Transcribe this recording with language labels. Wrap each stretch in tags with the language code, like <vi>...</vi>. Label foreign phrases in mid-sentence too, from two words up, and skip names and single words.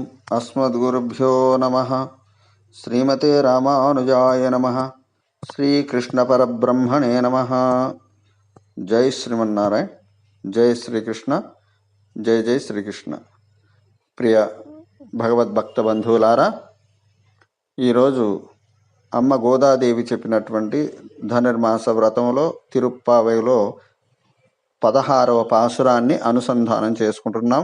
<sa>अस्मद्गुरुभ्यो नमः। श्रीमते रामानुजाय नमः। श्रीकृष्णपरब्रह्मणे नमः। जय श्रीमन्नारायण, जय श्रीकृष्ण, जय जय శ్రీకృష్ణ.</sa> <te>ప్రియ భగవద్భక్త బంధువులారా, ఈరోజు అమ్మ గోదాదేవి చెప్పినటువంటి ధనుర్మాస వ్రతంలో తిరుప్పావైలో 16వ పాసురాన్ని అనుసంధానం చేసుకుంటున్నాం.</te>